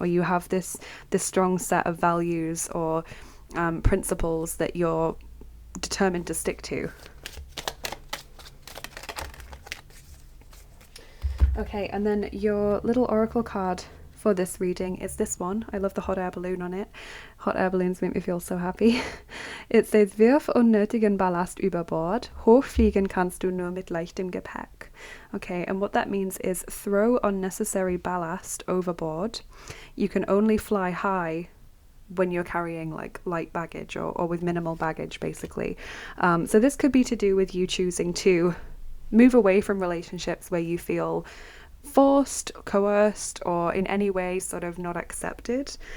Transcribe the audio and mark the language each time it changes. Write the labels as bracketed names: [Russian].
[English] Or you have this strong set of values or principles that you're determined to stick to. Okay, and then your little oracle card for this reading is this one. I love the hot air balloon on it. Hot air balloons make me feel so happy. [German] It says, wirf unnötigen Ballast über Bord. Hochfliegen kannst du nur mit leichtem Gepäck. [English] Okay, and what that means is throw unnecessary ballast overboard. You can only fly high when you're carrying like light baggage or with minimal baggage, basically. So this could be to do with you choosing to move away from relationships where you feel forced, coerced, or in any way sort of not accepted.